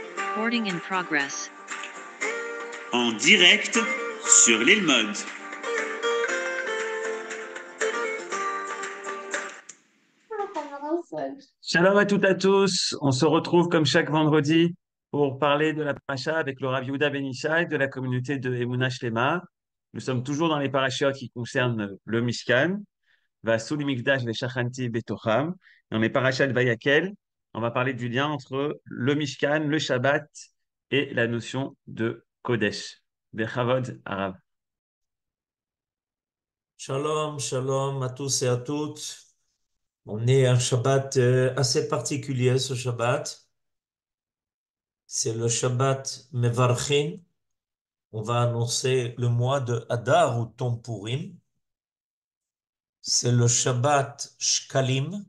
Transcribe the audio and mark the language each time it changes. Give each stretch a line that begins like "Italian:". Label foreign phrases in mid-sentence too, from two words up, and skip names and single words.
English: Recording in progress.
French: En direct sur l'île Mode. Shalom à toutes et à tous. On se retrouve comme chaque vendredi pour parler de la paracha avec le Rav Yehuda Ben Ishai de la communauté de Emunah Shlema. Nous sommes toujours dans les parachiotes qui concernent le Mishkan,
Hebrew: ועשו לי מקדש ושכנתי בתוכם.
French: Dans les parachas de Vayakel, on va parler du lien entre le Mishkan, le Shabbat et la notion de Kodesh.
Hebrew: בכבוד הרב.
French: Shalom, shalom à tous et à toutes. On est un Shabbat assez particulier, ce Shabbat. C'est le
Hebrew: שבת מברכין.
French: On va annoncer le mois de Adar ou Tom Purim. C'est le
Hebrew: שבת שקלים.